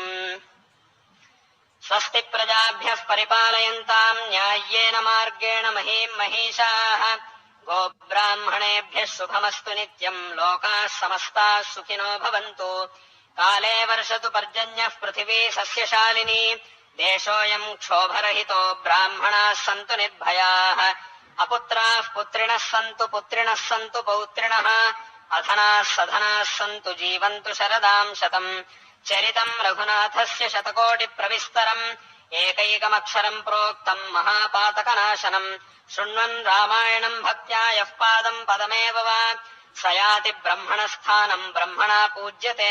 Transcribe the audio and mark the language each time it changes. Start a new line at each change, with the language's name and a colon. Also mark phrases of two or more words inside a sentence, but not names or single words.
Sanskrit: स्वस्ति प्रजाभ्यः परिपालयन्ताम् न्याय्येन मार्गेण महीम् महिषाः गोब्राह्मणेभ्यः शुभमस्तु नित्यम् लोकाः समस्ताः सुखिनो भवन्तु काले वर्षतु पर्जन्यः पृथिवी सस्यशालिनी దేశోయం క్షోభరహితో బ్రాహ్మణాः సంతు నిర్భయాः అపుత్రాः పుత్రిణः సంతు పౌత్రిణः అధనాः సధనాः సంతు జీవంతు శరదాం శతం చరితం రఘునాథస్య శతకోటి ప్రవిస్తరం ఏకైకమక్షరం ప్రోక్తం మహాపాతకనాశనం శృణ్వన్ రామాయణం భక్త్యా యః పాదం పదమేవ వా సయాతి బ్రహ్మణస్థానం బ్రహ్మణా పూజ్యతే